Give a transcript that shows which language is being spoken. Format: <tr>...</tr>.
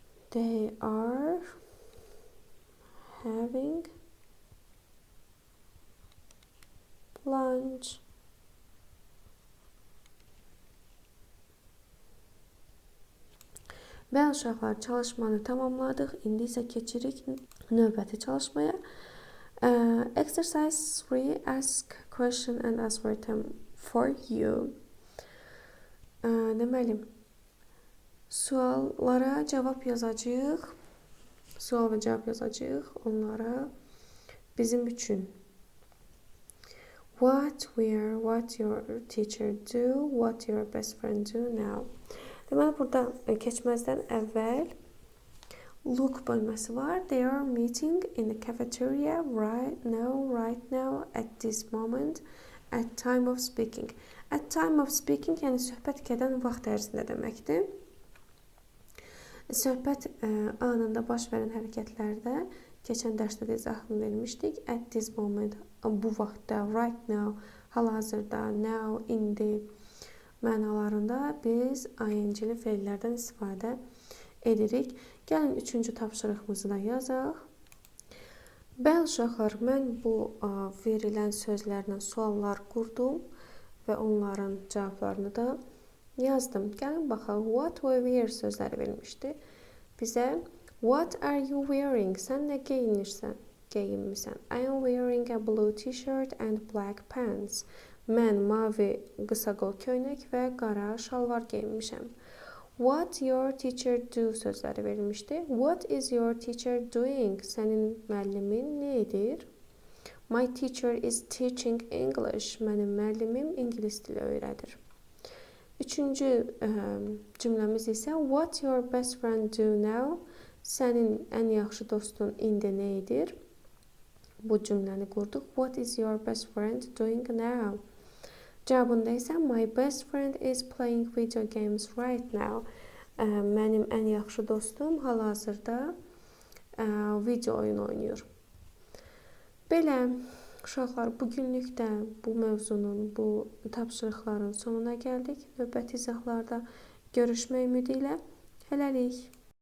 <en>They are having lunch.</en> <az>Və uşaqlar, çalışmanı tamamladıq. İndi isə keçirik növbəti çalışmaya.</az> <en>Exercise 3. Ask question and answer them for you.</en> <az>Deməli, suallara cavab yazacağıq. Sual və cavab yazacağıq onlara bizim üçün.</az> <en>What, where, what your teacher do, what your best friend do now.</en> <az>Deməli, burada keçməzdən əvvəl look bölməsi var.</az> <en>They are meeting in the cafeteria right now, at this moment, at time of speaking. At time of speaking,</en> <az>yəni söhbət gedən vaxt ərzində deməkdir. Söhbət anında baş verən hərəkətlərdə keçən dərsdə də izahını vermişdik.</az> <en>At this moment,</en> <az>bu vaxtda,</az> <en>right now,</en> <az>hal-hazırda, now, indi mənalarında biz ing-li feillərdən istifadə edirik. Gəlin üçüncü tapşırığımızı da yazaq. Bəli uşaqlar, mən bu verilən sözlərlə suallar qurdum və onların cavablarını da yazdım. Gəlin baxaq.</az> <en>What or wear</en> <az>sözləri verilmişdi. Bizə</az> <en>what are you wearing?</en> <az>Sən nə geyinmisən?</az> <en>I am wearing a blue t-shirt and black pants.</en> <az>Mən mavi qısa qol köynək və qara şalvar geyinmişəm.</az> <en>What your teacher do</en> <az>sözləri verilmişdi.</az> <en>What is your teacher doing?</en> <az>Sənin müəllimin nə edir?</az> <en>My teacher is teaching English.</en> <az>Mənim müəllimim ingilis dili öyrədir. Üçüncü cümləmiz isə</az> <en>what your best friend do now?</en> <az>Sənin ən yaxşı dostun indi nə edir? Bu cümləni qurduq.</az> <en>What is your best friend doing now?</en> <az>Cavabında isə</az> <en>my best friend is playing video games right now.</en> <az>Mənim ən yaxşı dostum hal-hazırda video oyun oynayır. Belə uşaqlar, bugünlük də bu mövzunun, bu tapşırıqların sonuna gəldik. Növbəti izahlarda görüşmək ümidi ilə hələlik.</az>